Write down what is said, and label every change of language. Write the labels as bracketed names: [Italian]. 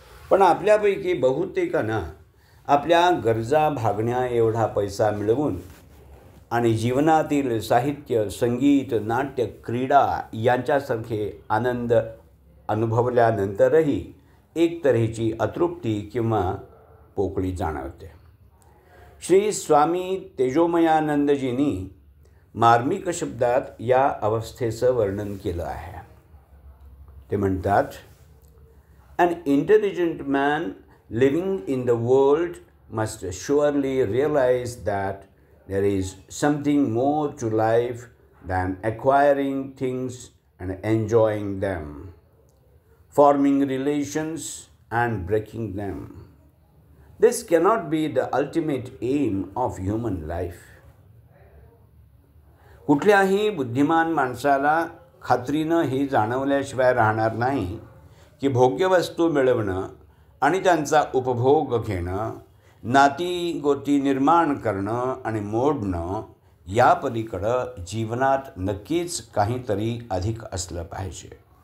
[Marathi] पण आपल्यापैकी बहुतेकांना आपल्या गरजा भागण्या एवढा पैसा मिळवून आणि जीवनातील साहित्य, संगीत, नाट्य, क्रीडा यांच्यासारखे आनंद अनुभवल्यानंतरही एक तऱ्हेची अतृप्ती किंवा पोकळी जाणवते. श्री स्वामी तेजोमयानंदजींनी मार्मिक शब्दात या अवस्थेचं वर्णन केलं आहे. ते म्हणतात, [English] "An intelligent man living in the world must surely realize that there is something more to life than acquiring things and enjoying them, forming relations and breaking them. This cannot be the ultimate aim of human life." [Marathi] कुठल्याही बुद्धिमान माणसाला खात्रीनं हे जाणवल्याशिवाय राहणार नाही की भोग्य वस्तू मिळवणं आणि त्यांचा उपभोग घेणं, नाती गोती निर्माण करणं आणि मोडणं या पलीकडं जीवनात नक्कीच काहीतरी अधिक असलं पाहिजे.